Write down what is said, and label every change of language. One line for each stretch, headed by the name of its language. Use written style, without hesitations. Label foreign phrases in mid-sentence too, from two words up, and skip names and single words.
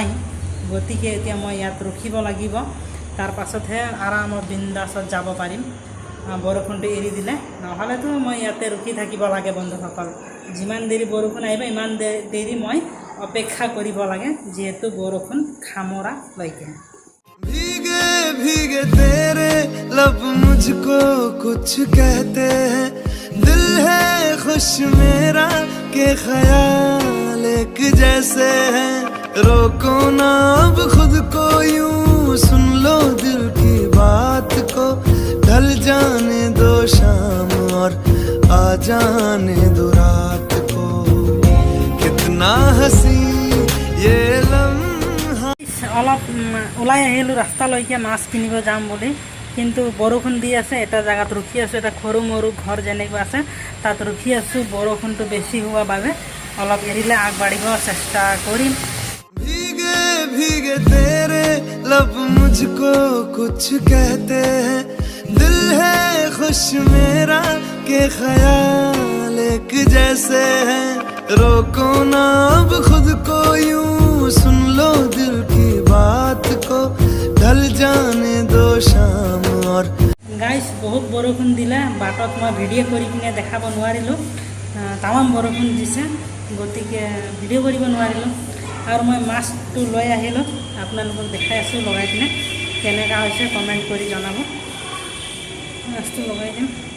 Assamese: গতিকে এতিয়া মই ইয়াত ৰখিব লাগিব, তাৰ পাছতহে আৰামত বিন্দাছত যাব পাৰিম বৰষুণটো এৰি দিলে। নহ'লেতো মই ইয়াতে ৰখি থাকিব লাগে বন্ধুসকল। যিমান দেৰি বৰষুণ আহিব ইমান দেৰি মই অপেক্ষা কৰিব লাগে, যিহেতু বৰষুণ খামৰালৈকে।
Hindi: भीगे तेरे लब मुझको कुछ कहते हैं, दिल है खुश मेरा के ख्याल एक जैसे हैं। रोको ना अब खुद को यूं, सुन लो दिल की बात को, ढल जाने दो शाम और आ जाने दो रात को, कितना हंसी ये लम्हा।
Assamese: অলপ ওলাই আহিলোঁ ৰাস্তালৈকে মাছ কিনিব যাম বুলি, কিন্তু বৰষুণ দি আছে। এটা জেগাত ৰখি আছোঁ, এটা সৰু মৰু ঘৰ যেনেকুৱা আছে তাত ৰখি আছোঁ। বৰষুণটো বেছি হোৱাৰ বাবে অলপ এৰিলে আগবাঢ়িব চেষ্টা কৰিম।
Hindi: भीगे तेरे लब मुझको कुछ कहते हैं, दिल है खुश मेरा के ख्याल एक जैसे हैं। रोको ना अब खुद को यूं, सुन लो दिल की बात को, ढल जाने दो शाम और
Assamese: গাইজ বহুত বৰষুণ দিলে, বাটত মই ভিডিঅ' কৰি কিনে দেখাব নোৱাৰিলোঁ, তামাম বৰষুণ দিছে, গতিকে ভিডিঅ' কৰিব নোৱাৰিলোঁ। আৰু মই মাছটো লৈ আহিলোঁ, আপোনালোকক দেখাই আছোঁ লগাই কিনে, কেনেকুৱা হৈছে কমেণ্ট কৰি জনাব। মাছটো লগাই দিম।